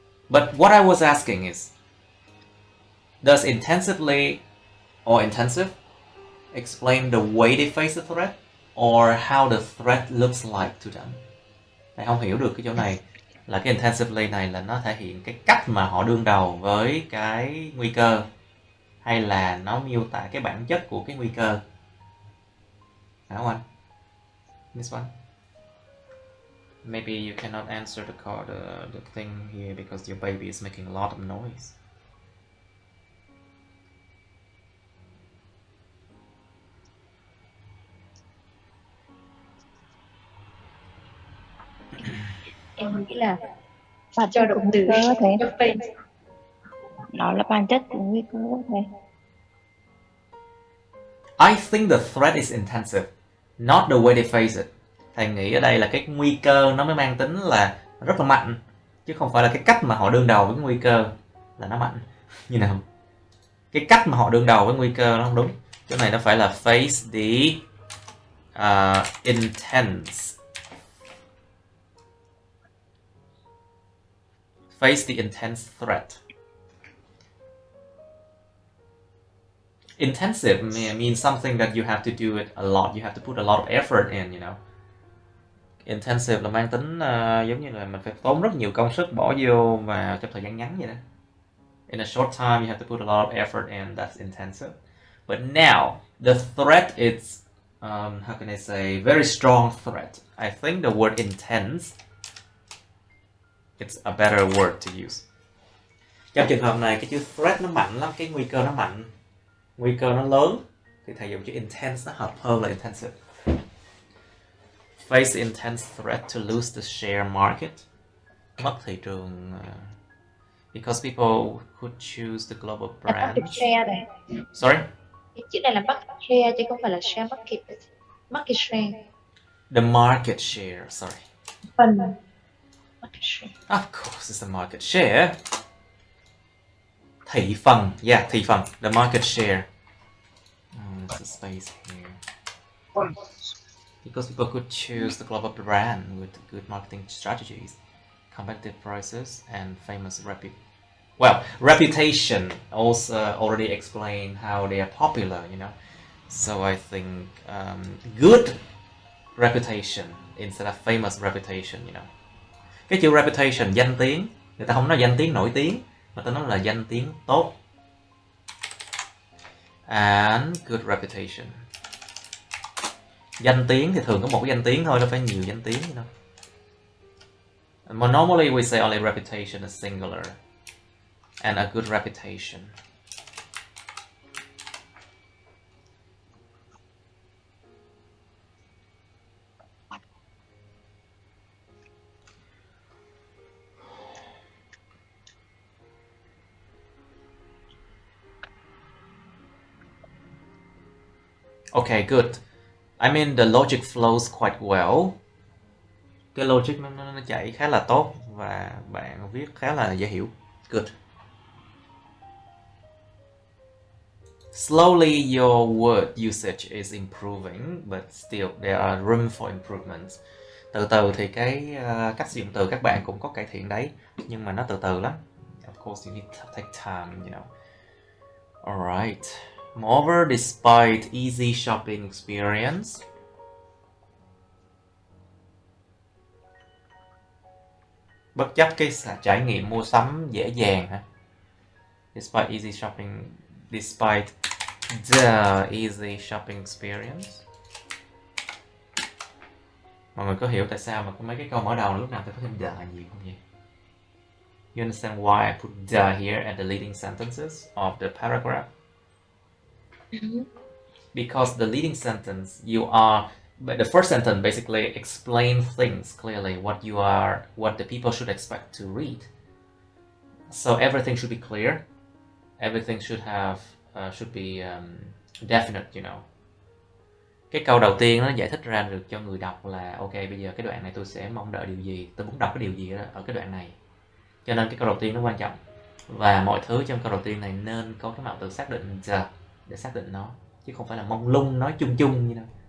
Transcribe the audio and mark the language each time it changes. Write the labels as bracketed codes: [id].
[en] But what I was asking is, does intensively or intensive explain the way they face the threat, or how the threat looks like to them? [vi] Thầy không hiểu được cái chỗ này, là cái intensively này là nó thể hiện cái cách mà họ đương đầu với cái nguy cơ, hay là nó miêu tả cái bản chất của cái nguy cơ? Phải không anh? [en] This one? Maybe you cannot answer the thing here because your baby is making a lot of noise. [vi] Em nghĩ là bản chất của nguy cơ thầy. Nó là bản chất của nguy cơ thầy. [en] I think the threat is intensive, not the way they face it. [vi] Thầy nghĩ ở đây là cái nguy cơ nó mới mang tính là rất là mạnh, chứ không phải là cái cách mà họ đương đầu với nguy cơ là nó mạnh. Như nào? Cái cách mà họ đương đầu với nguy cơ nó không đúng. Chỗ này nó phải là [en] face the intense threat. Intensive means something that you have to do it a lot. You have to put a lot of effort in, you know. [vi] Intensive là mang tính giống như là mình phải tốn rất nhiều công sức bỏ vô và trong thời gian ngắn vậy đó. [en] In a short time, you have to put a lot of effort in. That's intensive. But now, the threat is how can I say, very strong threat. I think the word intense, it's a better word to use. [vi] Trong trường hợp này cái chữ threat nó mạnh lắm, cái nguy cơ nó mạnh, nguy cơ nó lớn, thì thầy dùng chữ intense nó hợp hơn là intensive. [en] Face intense threat to lose the share market. [vi] Mất thị trường [en] because people could choose the global brands. [vi] Market share này. [en] Sorry? [vi] Cái chữ này là market share chứ không phải là share market. [en] Market share. The market share, sorry. [vi] Phần market share. [en] Of course, it's the market share. [vi] Thị phần, [en] yeah, thị phần. The market share. There's a space here. Because people could choose the global brand with good marketing strategies, competitive prices, and famous reputation also already explained how they are popular, you know. So I think good reputation instead of famous reputation, you know. [vi] Cái chữ reputation, danh tiếng, người ta không nói danh tiếng nổi tiếng, mà ta nói là danh tiếng tốt. [en] And good reputation. [vi] Danh tiếng thì thường có một cái danh tiếng thôi, đâu phải nhiều danh tiếng, [en] you know. Normally we say only reputation is singular. And a good reputation. Okay, good. I mean the logic flows quite well. [vi] Cái logic nó chạy khá là tốt và bạn viết khá là dễ hiểu. [en] Good. Slowly your word usage is improving, but still there are room for improvement. [vi] Từ từ thì cái cách sử dụng từ các bạn cũng có cải thiện đấy, nhưng mà nó từ từ lắm. [en] Of course you need to take time, you know. Alright. Moreover, despite easy shopping experience, [vi] bất chấp cái trải nghiệm mua sắm dễ dàng hả? [en] Despite the easy shopping experience. [vi] Mọi người có hiểu tại sao mà có mấy cái câu mở đầu lúc nào tôi có thêm the nhiều không vậy? [en] You understand why I put the here at the leading sentences of the paragraph? Because the leading sentence, but the first sentence basically explains things clearly, what the people should expect to read. So everything should be clear. Everything should be definite, you know. [vi] Cái câu đầu tiên nó giải thích ra được cho người đọc là ok, bây giờ cái đoạn này tôi sẽ mong đợi điều gì, tôi muốn đọc cái điều gì ở cái đoạn này. Cho nên cái câu đầu tiên nó quan trọng. Và mọi thứ trong câu đầu tiên này nên có cái mạo từ xác định the để xác định nó, chứ không phải là mông lung nói chung chung như nào.